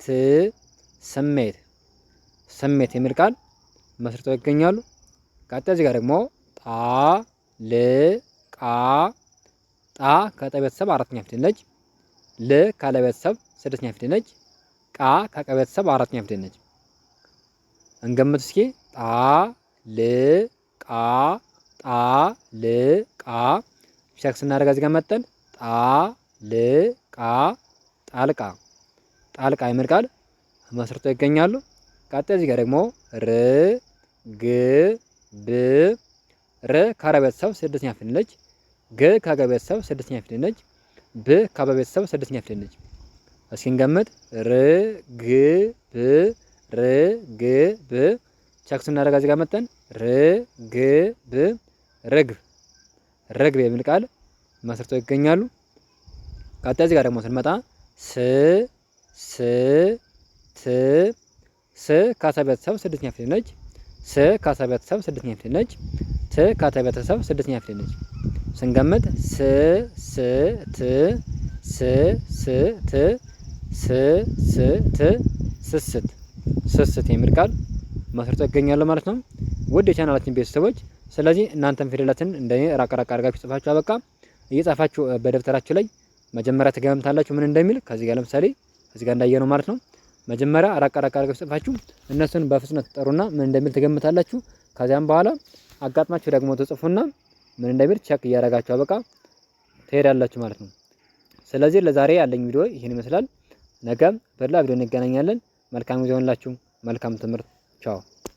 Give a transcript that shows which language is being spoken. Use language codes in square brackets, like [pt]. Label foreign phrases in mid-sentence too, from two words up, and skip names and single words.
[am] ስሜት ስሜት የሚል ቃል መስርተው ይገኛሉ። ቀጣይ እዚህ ጋር ደግሞ ጣ ል ቃ ጣ ከጠ ቤተሰብ 4ኛ ፊደል ነች። ል ካለ ቤተሰብ 6ኛ ፊደል ነች። ቃ ከቀ ቤተሰብ 4ኛ ፊደል ነች። እንገምት እስኪ። ጣ ል ቃ ጣ ል ቃ። ቼክ ስናደርግ እዚህ ጋር መጠን ጣ ል ቃ ጣልቃ ጣልቃ የሚል ቃል መስርተው ይገኛሉ። ቀጣይ እዚህ ጋር ደግሞ ር ግ ብ ረ ከረ ቤተሰብ ስድስተኛ ፊደል ነች። ግ ከገ ቤተሰብ ስድስተኛ ፊደል ነች። ብ ከበ ቤተሰብ ስድስተኛ ፊደል ነች። እስኪ እንገምት። ር ግ ብ ር ግ ብ ቸክ ስናደርግ እዚህ ጋር መጠን ር ግ ብ ርግብ ርግብ የሚል ቃል መስርተው ይገኛሉ። ቀጣይ እዚህ ጋር ደግሞ ስንመጣ ስ ስ ት ስ ከሰ ቤተሰብ ስድስተኛ ፊደል ነች። ስ ከሰ ቤተሰብ ስድስተኛ ፊደል ነች። ት ከተ ቤተሰብ ስድስተኛ ፊደል ነች። ስንገምት ስ ስ ት ስ ስ ት ስ ስ ት ስስት ስስት የሚል ቃል መስርተው ይገኛሉ ማለት ነው። ውድ የቻናላችን ቤተሰቦች ስለዚህ እናንተም ፊደላትን እንደኔ ራቅ ራቅ አድርጋችሁ ጽፋችሁ አበቃ እየጻፋችሁ በደብተራችሁ ላይ መጀመሪያ ትገምታላችሁ ምን እንደሚል ከዚህ ጋር ለምሳሌ እዚህ ጋር እንዳየነው ማለት ነው። መጀመሪያ ራቅ ራቅ አድርጋችሁ ጽፋችሁ እነሱን በፍጥነት ትጠሩና ምን እንደሚል ትገምታላችሁ። ከዚያም በኋላ አጋጥማችሁ ደግሞ ትጽፉና ምን እንደሚል ቸክ እያደረጋችሁ አበቃ ትሄዳላችሁ ማለት ነው። ስለዚህ ለዛሬ ያለኝ ቪዲዮ ይሄን ይመስላል። ነገም በሌላ ቪዲዮ እንገናኛለን። መልካም ጊዜ ይሁንላችሁ። መልካም ትምህርት። ቻው